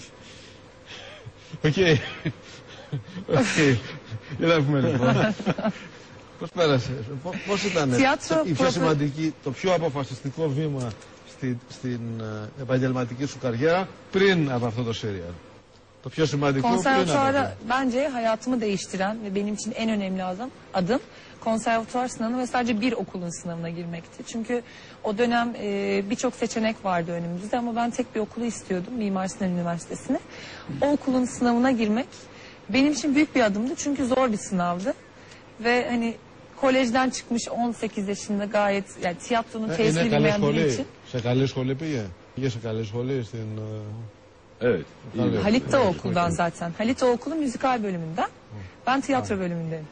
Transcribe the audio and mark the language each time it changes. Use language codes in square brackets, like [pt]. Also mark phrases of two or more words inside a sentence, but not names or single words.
[el] Οκ. Για να πούμε λοιπόν. Πώς πέρασες? Πώς ήταν η πιο σημαντική, το πιο αποφασιστικό βήμα στην επαγγελματική σου καριέρα πριν από αυτό το σύριαλ? Το πιο σημαντικό [tr] Konservatuara bence hayatımı değiştiren ve benim için en önemli adım konservatuar sınavına ve sadece bir okulun sınavına girmekti. Çünkü o dönem birçok seçenek vardı önümüzde ama ben tek bir okulu istiyordum, Mimar Sinan Üniversitesi'ne. O okulun sınavına girmek benim için büyük bir adımdı çünkü zor bir sınavdı. Ve hani kolejden çıkmış 18 yaşında gayet, yani tiyatronun tesiri bilmeyen biri için. [el] Σε καλή σχολή πήγε? Πήγε σε καλή σχολή στην... [tr] Evet. Halit de o okuldan zaten. Halit o okulun müzikal bölümünden. Ben tiyatro bölümündeyim.